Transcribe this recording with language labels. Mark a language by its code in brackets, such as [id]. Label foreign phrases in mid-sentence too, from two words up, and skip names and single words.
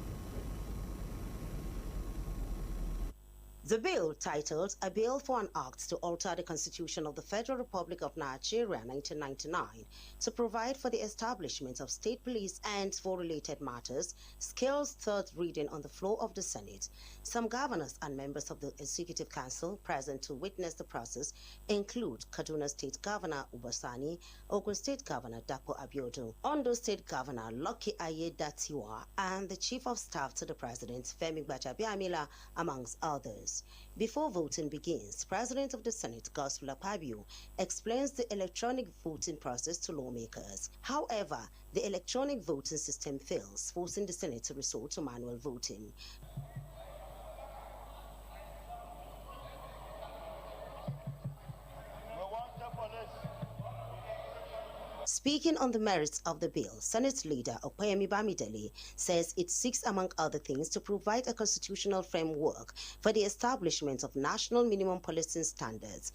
[en] The bill, titled A Bill for an Act to Alter the Constitution of the Federal Republic of Nigeria 1999 to provide for the establishment of state police and for related matters, scales third reading on the floor of the Senate. Some governors and members of the Executive Council present to witness the process include Kaduna State Governor Uba Sani, Ogun State Governor Dapo Abiodun, Ondo State Governor Lucky Aiyedatiwa, and the Chief of Staff to the President, Femi Gbajabiamila, amongst others. Before voting begins, President of the Senate, Godswill Akpabio, explains the electronic voting process to lawmakers. However, the electronic voting system fails, forcing the Senate to resort to manual voting. Speaking on the merits of the bill, Senate leader Opeyemi Bamidele says it seeks, among other things, to provide a constitutional framework for the establishment of national minimum policing standards.